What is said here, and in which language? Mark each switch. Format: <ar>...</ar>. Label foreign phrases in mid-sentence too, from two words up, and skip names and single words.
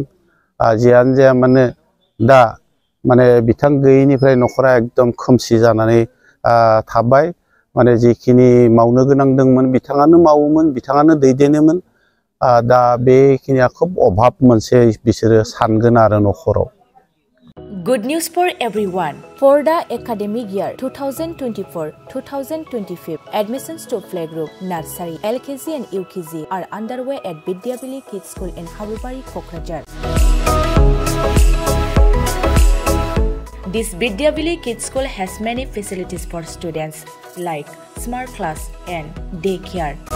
<brx>जियानो जाया मानो दा माने बिथां गैयैनिफ्राय न'खरा एकदम खोमसि जानानै थाबाय। माने जिखिनि मावनो गोनां दंमोन बिथाङानो मावोमोन, बिथाङानो दैदेनोमोन। दा बेखिनिया खोब अभाब मोनसे बिसोरो सानगोन आरो न'खराव।</brx> <en>Good news for everyone. For the academic year 2024-2025, admissions to playgroup, nursery, LKG and UKG are underway at Vidyavili Kids School in Habubari, Kokrajhar. This Vidyavili Kids School has many facilities for students like smart class and daycare,</en>